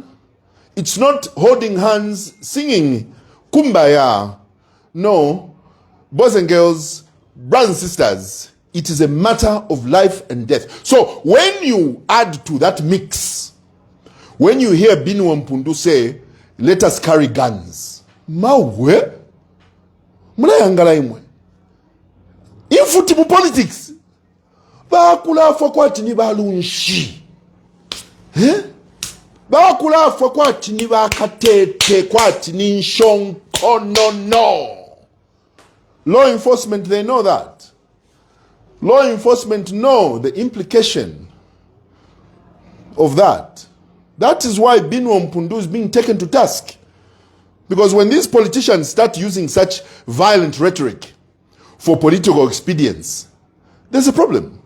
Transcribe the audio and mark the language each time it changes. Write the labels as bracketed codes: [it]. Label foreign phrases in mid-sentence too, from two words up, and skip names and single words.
[en] It's not holding hands, singing kumbaya. No, boys and girls, brothers and sisters, it is a matter of life and death. So when you add to that mix, when you hear Binwell Pundu say, let us carry guns, [bem] mawe, mnayangala imwe. [en] In football politics, [bem] bakulafa kwati ni balunshi. Bakulafa kwati ni bakatete kwati ni nshonkono no. [en] Law enforcement, they know that. Law enforcement know the implication of that. That is why Binwell Pundu is being taken to task. Because when these politicians start using such violent rhetoric for political expedience, there's a problem.